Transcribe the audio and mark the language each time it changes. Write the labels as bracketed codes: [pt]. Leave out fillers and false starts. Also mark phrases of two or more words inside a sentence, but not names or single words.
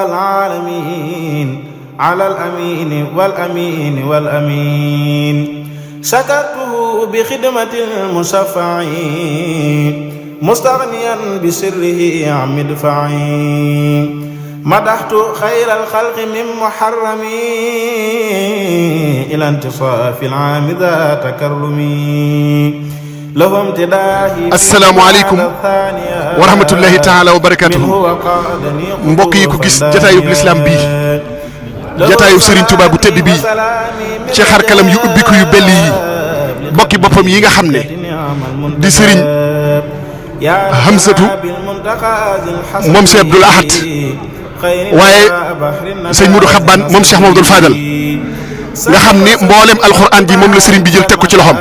[ar] العالمين على الأمين والأمين والأمين شكرته بخدمة المشفع مستغنيا بسره عن مدفعي مدحت خير الخلق من محرمي إلى انتصاف العام ذا تكرمي لهم تداهي. السلام عليكم ورحمة الله تعالى وبركاته. [wo] mbokk yi ko gis jataayub lislaam bii jataayub Serigne Touba bu tëdd bii ci xar kalam yu ubbiku yu belli yi bokki boppam yi nga xam ne di Serigne Hamsatu moom Cheikh Abdoul Ahad waaye sëñ Modou Xabbaan moom Cheikh Mamadou Fadal nga xam ne mboolem alxuraan ji moom la Serigne bi jël teg ko ci loxoom.